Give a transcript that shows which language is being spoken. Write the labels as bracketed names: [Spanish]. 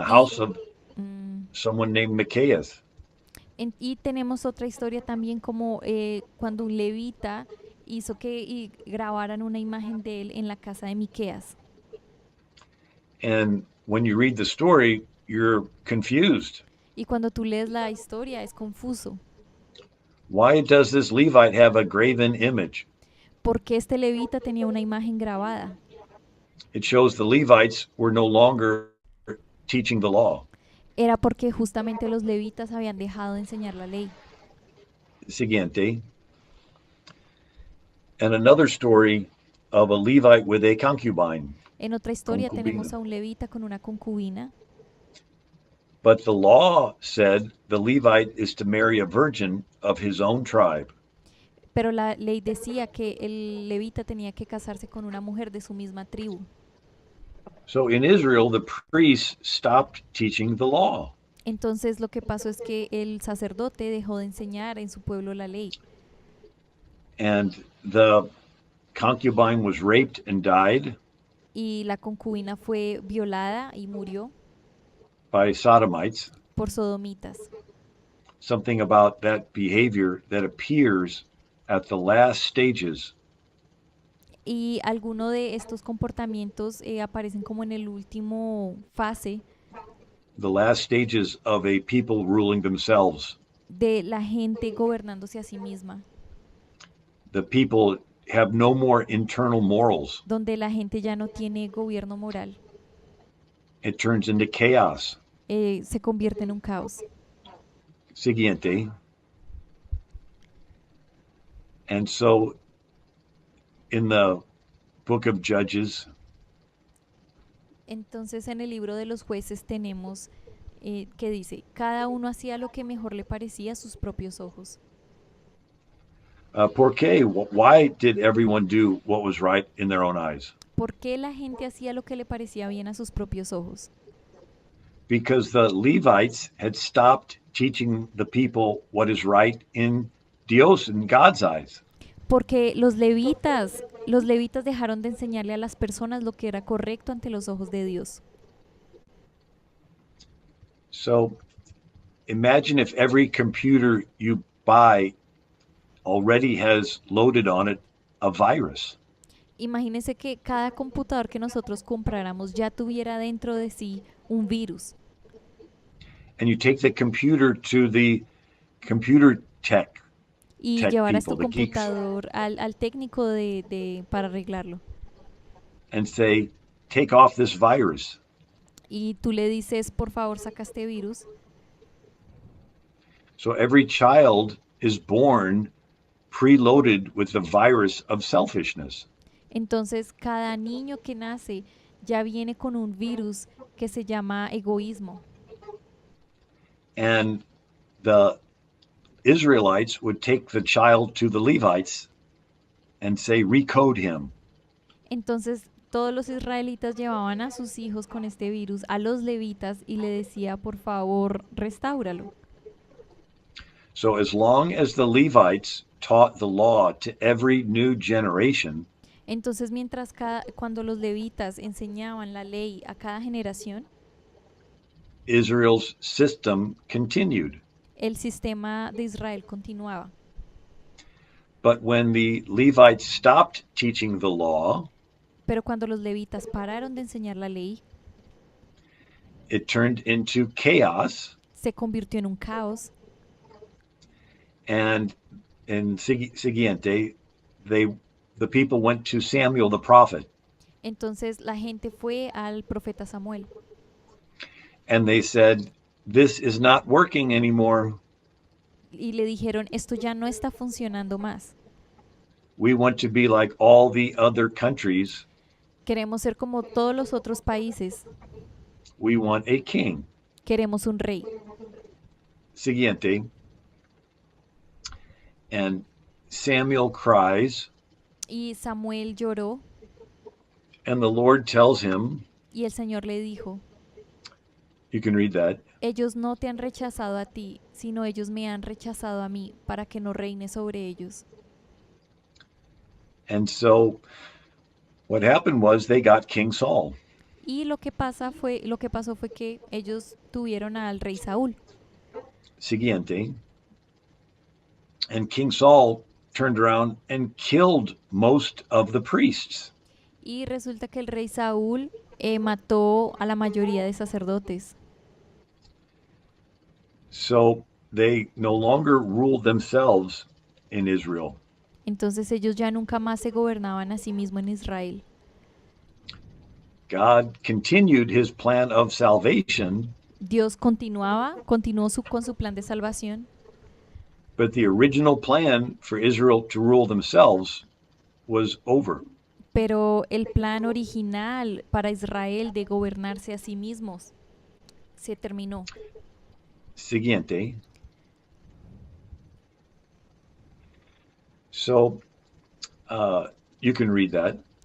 [Spanish] Y, [English] house of mm, someone named Micaiah. [Spanish] y tenemos otra historia también como cuando un levita hizo que grabaran una imagen de él en la casa de Miqueas. [English] And when you read the story, you're confused. [Spanish] Y cuando tú lees la historia es confuso. [English] Why does this Levite have a graven image? [Spanish] Porque este levita tenía una imagen grabada. [English] It shows the Levites were no longer teaching the law. [Spanish] Era porque justamente los levitas habían dejado de enseñar la ley. Siguiente. [English] And another story of a Levite with a concubine. [Spanish] En otra historia Concubina. tenemos a un levita con una concubina, [English] But the law said the Levite is to marry a virgin of his own tribe. [Spanish] pero la ley decía que el levita tenía que casarse con una mujer de su misma tribu. [English] So in Israel, the priests stopped teaching the law. [Spanish] Entonces lo que pasó es que el sacerdote dejó de enseñar en su pueblo la ley [English] And the concubine was raped and died. [Spanish] y la concubina fue violada y murió. [English] by sodomites, [Spanish] por sodomitas. [English] something about that behavior that appears at the last stages, [Spanish] Y algunos de estos comportamientos aparecen como en el último fase [English] the last stages of a people ruling themselves. [Spanish] de la gente gobernándose a sí misma, [English] The people have no more internal morals. [Spanish] donde la gente ya no tiene gobierno moral, [English] It turns into chaos. [Spanish] se convierte en un caos. Siguiente. [English] And so in the book of Judges, [Spanish] Entonces en el libro de los jueces tenemos que dice, cada uno hacía lo que mejor le parecía a sus propios ojos. por qué? [English] Why did everyone do what was right in their own eyes? [Spanish] ¿Por qué la gente hacía lo que le parecía bien a sus propios ojos? [English] Because the Levites had stopped teaching the people what is right in Dios, in God's eyes. [Spanish] Porque los levitas dejaron de enseñarle a las personas lo que era correcto ante los ojos de Dios. [English] So imagine if every computer you buy already has loaded on it a virus. [Spanish] Imagínense que cada computador que nosotros compráramos ya tuviera dentro de sí un virus [English] And you take the computer to the computer [Spanish] y [English] tech [Spanish] llevaras [English] people, [Spanish] tu [English] the geeks, [Spanish] computador al técnico para arreglarlo. [English] and say, take off this virus. [Spanish] Y tú le dices, por favor, saca este virus. [English] So every child is born preloaded with the virus of selfishness. [Spanish] Entonces, cada niño que nace ya viene con un virus que se llama egoísmo. [English] And the Israelites would take the child to the Levites and say, recode him. [Spanish] Entonces, todos los israelitas llevaban a sus hijos con este virus a los levitas y le decía, por favor, restáuralo. [English] So as long as the Levites taught the law to every new generation, [Spanish] Entonces, cuando los levitas enseñaban la ley a cada generación, [English] Israel's system continued. [Spanish] el sistema de Israel continuaba. [English] But when the Levites stopped teaching the law, [Spanish] Pero cuando los levitas pararon de enseñar la ley, [English] it turned into chaos. [Spanish] se convirtió en un caos. [English] And in siguiente, the people went to Samuel the prophet, [Spanish] Entonces la gente fue al profeta Samuel [English] and they said, "This is not working anymore. [Spanish] y le dijeron, esto ya no está funcionando más. [English] We want to be like all the other countries. [Spanish] Queremos ser como todos los otros países. [English] We want a king." [Spanish] Queremos un rey. Siguiente. [English] And Samuel cries, [Spanish] Y Samuel lloró [English] and the Lord tells him, [Spanish] y el Señor le dijo, [English] you can read that, [Spanish] ellos no te han rechazado a ti, sino ellos me han rechazado a mí, para que no reine sobre ellos. [English] and so what happened was they got King Saul. [Spanish] Y lo que pasó fue que ellos tuvieron al rey Saúl. Siguiente. [English] And King Saul turned around and killed most of the priests. [Spanish] Y resulta que el rey Saúl mató a la mayoría de sacerdotes. [English] So they no longer ruled themselves in Israel. [Spanish] Entonces ellos ya nunca más se gobernaban a sí mismos en Israel. [English] God continued his plan of salvation, [Spanish] Dios continuó con su plan de salvación, [English] but the original plan for Israel to rule themselves was over. [Spanish] pero el plan original para Israel de gobernarse a sí mismos se terminó. Siguiente. [English] So you can read that.